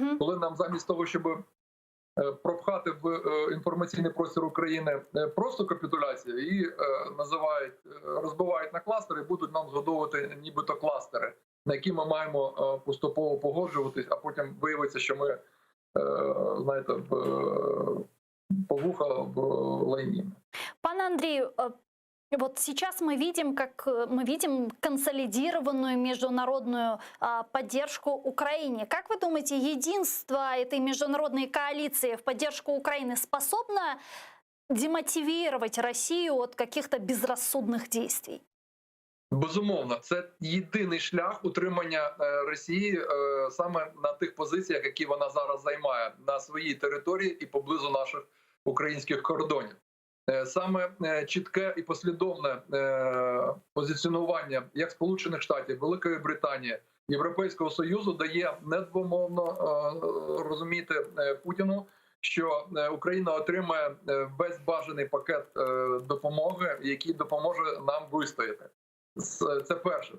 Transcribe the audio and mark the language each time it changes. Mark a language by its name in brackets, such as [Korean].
[Ukrainian] Коли нам замість того, щоб пропхати в інформаційний простір України просто капітуляцію і розбивають на кластери і будуть нам згодовувати нібито кластери, на які ми маємо поступово погоджуватись, а потім виявиться, що ми, знаєте, по вуха в лайні. [Russian] Пане Андрею, вот сейчас мы видим консолидированную международную поддержку Украине. Как вы думаете, единство этой международной коалиции в поддержку Украины способно демотивировать Россию от каких-то безрассудных действий? [Ukrainian] Безумовно, це єдиний шлях утримання Росії саме на тих позиціях, які вона зараз займає на своїй території і поблизу наших українських кордонів. Саме чітке і послідовне позиціонування як Сполучених Штатів, Великої Британії, Європейського Союзу дає недвомовно розуміти Путіну, що Україна отримає весь бажаний пакет допомоги, який допоможе нам вистояти. Це перше.